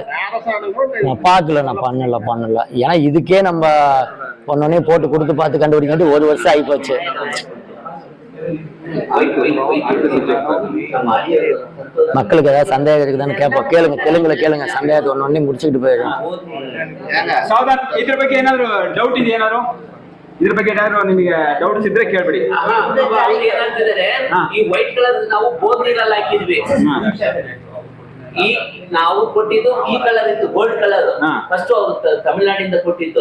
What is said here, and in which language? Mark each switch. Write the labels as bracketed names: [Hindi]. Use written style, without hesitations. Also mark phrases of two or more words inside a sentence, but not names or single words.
[Tamil] நான் பாக்கல, நான் பண்ணல. ஏன்னா இதுக்கே நம்ம ஒன்னொன்னே போட்டு கொடுத்து பார்த்து கண்டுபிடிக்கிறது 1 வருஷம் ஆகி போச்சு. மக்களுக்கு ஏதாவது சந்தேகம் இருக்குதான்னு கேட்போம். கேளுங்க, தெலுங்குல கேளுங்க, சந்தேகத்தை ஒன்னொன்னே முடிச்சுக்கிட்டு போயிடும். [Kannada] ಸಾವಧಾನ. ಇದ್ರ ಬಗ್ಗೆ ಏನಾದ್ರು ಡೌಟ್ ಇದೆ? ಇದ್ರ ಬಗ್ಗೆ ಏನಾದ್ರು ನಿಮಗೆ ಡೌಟ್ಸ್ ಇದ್ರೆ ಕೇಳ್ಬಿಡಿ. ಏನಂತಿದ್ದಾರೆ, ಈ [English] white colour [Kannada] ನಾವು ಬೋರ್ ನೀರಲ್ಲಿ ಹಾಕಿದ್ವಿ. ಈ ನಾವು ಕೊಟ್ಟಿದ್ದು ಈ ಕಲರ್ ಇತ್ತು, [English] gold colour. [Kannada] ಫಸ್ಟ್ ಅವರು ತಮಿಳ್ನಾಡಿಂದ ಕೊಟ್ಟಿದ್ದು